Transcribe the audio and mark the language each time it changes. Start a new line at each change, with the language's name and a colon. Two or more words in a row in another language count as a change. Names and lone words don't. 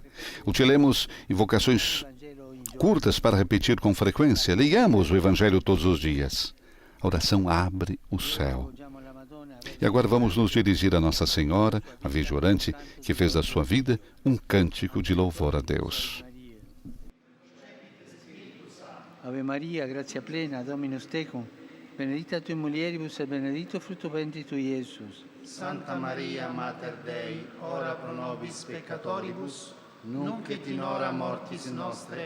Portuguese: Utilizemos invocações curtas para repetir com frequência. Leiamos o Evangelho todos os dias. A oração abre o céu. E agora vamos nos dirigir a Nossa Senhora, a Virgem Orante, que fez da sua vida um cântico de louvor a Deus.
Latin: Ave Maria, gratia plena, Dominus tecum, benedicta tui mulieribus et benedictus fructus ventris tui, Iesus. Santa Maria, Mater Dei, ora pro nobis peccatoribus, nunc et in hora mortis nostre.